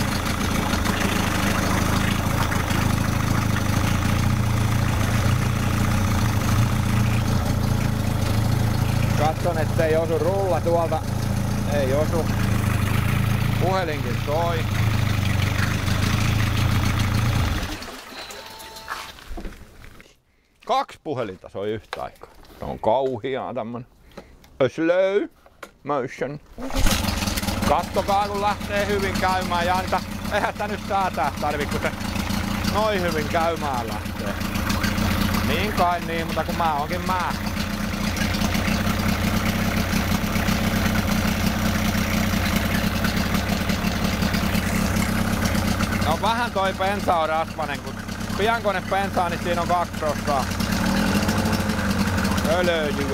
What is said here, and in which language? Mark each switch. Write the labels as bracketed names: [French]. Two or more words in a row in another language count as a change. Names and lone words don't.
[Finnish] Katson, ettei osu rulla tuolta. Ei osu. Puhelinkin soi. Kaksi puhelinta soi yhtä aikaa. Se on kauhiaa tämmönen. [English] A slow motion. [Finnish] Kattokaa kun lähtee hyvin käymään ja niitä, eihän sitä nyt säätää tarvi, kun se noin hyvin käymään lähtee. Niin kai niin, mutta kun mä oonkin mä. No vähän toi bensa on rasvanen, kun piankone bensaa, niin siinä on 2 prossaa öljyä.